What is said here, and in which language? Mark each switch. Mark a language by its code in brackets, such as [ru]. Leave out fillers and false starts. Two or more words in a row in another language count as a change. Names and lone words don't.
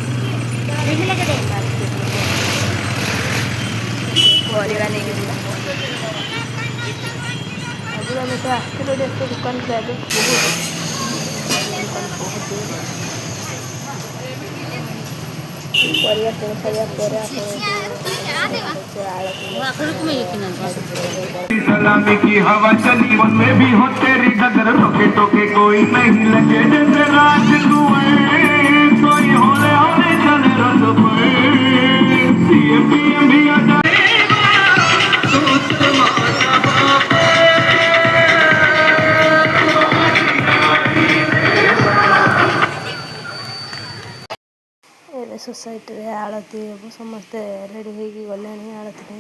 [or] ପରିବା ନେଇକି ଯିବା। ଆଗରୁ ଆମେ ତ ଆସିଥିଲୁ ଏତେ ଦୋକାନ ଥିଲା, ଏବେ ବହୁତ ପରିବା କିଣି ସାରିବା ପରେ [hi] सलामी की हवा चली मन में भी हो तेरी डगर रोके टोके कोई नहीं लगे जैसे राज कोई होले होले चले रंग पे [en] CM PM [hi] भी आ जाए [or] ଏବେ ସୋସାଇଟିରେ ଆଳତି ହେବ, ସମସ୍ତେ ରେଡ଼ି ହେଇକି ଗଲେଣି ଆଳତି ପାଇଁ।